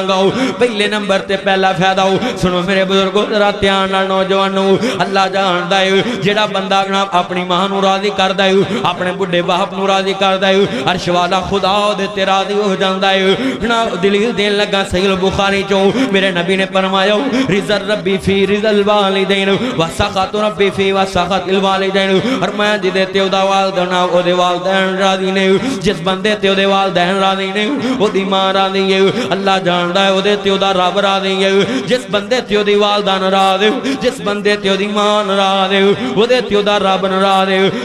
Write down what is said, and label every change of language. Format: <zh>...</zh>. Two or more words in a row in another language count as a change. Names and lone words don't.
<pa>پہلے نمبر تے پہلا فائدہ ہو، سنو میرے بزرگو ذرا دھیان نال نوجوانو، اللہ جاندا ہے جیہڑا بندہ اپنی ماں نوں راضی کردا ہے، اپنے بڈھے باپ نوں راضی کردا ہے، عرش والا خدا دے تے راضی ہو جاندا ہے. نا دلیل دین لگا صحیح بخاری چوں میرے نبی نے فرمایا,</pa> <ar>رضى ربي في رضى الوالدين وسخط ربي في وسخط الوالدين.</ar> <pa>اور میں جدے تے اودا والدین اودے والدین راضی نے، جس بندے تے اودے والدین راضی نے اودی ماں راضی ہے. اللہ جاندا ہے اودے تے اودا رب راضی ہے۔ جس بندے تے اودی والدہ ناراض ہے، جس بندے تے اودی ماں ناراض ہے، اودے تے اودا رب ناراض ہے.</pa>